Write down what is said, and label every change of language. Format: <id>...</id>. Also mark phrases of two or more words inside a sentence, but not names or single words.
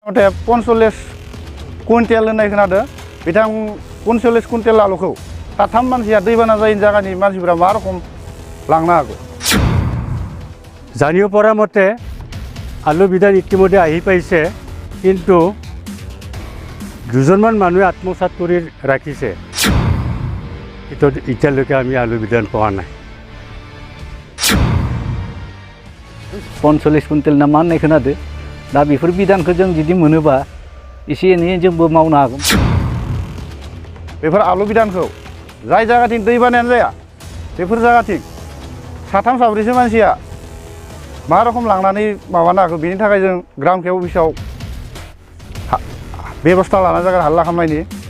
<brx>मथे 45 कुइन्टेल होननाय खोनादों बिथां 45 कुइन्टेल आलुखौ साथाम मानसिया दैबाना जायैनि जायगानि मानसिफोरा मा रखम लांनो हागौ</brx> <as>জানিব পৰা মতে আলু বিধান ইতিমধ্যে আহি পাইছে কিন্তু দুজনমান মানুহে আত্মসাৎ কৰি ৰাখিছে কিন্তু এতিয়ালৈকে আমি আলু বিধান পোৱা নাই</as> <brx>45 कुइन्टेल ना मा होननाय खोनादों दा बेफोर बिधानखौ जों जुदि मोनोबा एसे एनै जोंबो मावनो हागोन बेफोर आलु बिधानखौ जाय जायगाथिं दैबानायानो जाया बेफोर जायगाथिं साथाम साब्रैसो मानसिया मा रखम लांनानै माबानो हागौ बेनि थाखाय जों ग्राम केब अफिसाव बेबस्था लानाय जागोन हाल्ला खालामनायनि</brx>